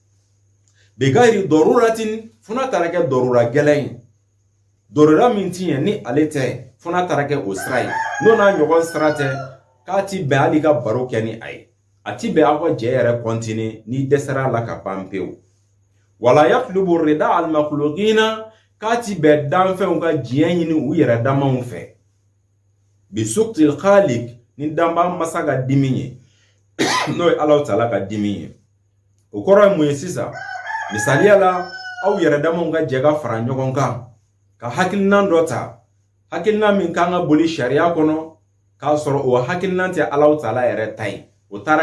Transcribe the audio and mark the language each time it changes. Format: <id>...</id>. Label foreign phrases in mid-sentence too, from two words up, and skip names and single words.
<ar>bigayri daruratin</ar> <bm>funa taara kɛ darura gɛlɛn ye darura min ti ɲɛ ni ale tɛ funa taara kɛ o sira ye n'o n'a ɲɔgɔn sira tɛ k'a ti bɛn hali ka baro kɛ ni a ye a ti bɛn aw ka jɛ yɛrɛ kɔntine n'i dɛsɛra la ka ban pewu</bm> <ar>wala yatlubu rida al makhluqina</ar> <bm>k'a ti bɛn danfɛnw ka diɲɛ ɲini u yɛrɛ damaw fɛ</bm> <ar>bi suqtil khaliq</ar> <bm>ni danba masa ka dimi ye n'o ye Alahu Taala ka dimi ye o kɔrɔ ye mun ye sisan misaliya la aw yɛrɛ damaw ka jɛ ka fara ɲɔgɔn kan ka hakilina dɔ ta hakilina min kan ka boli sariya kɔnɔ k'a sɔrɔ o hakilina tɛ Alahu Taala yɛrɛ ta ye o taara</bm>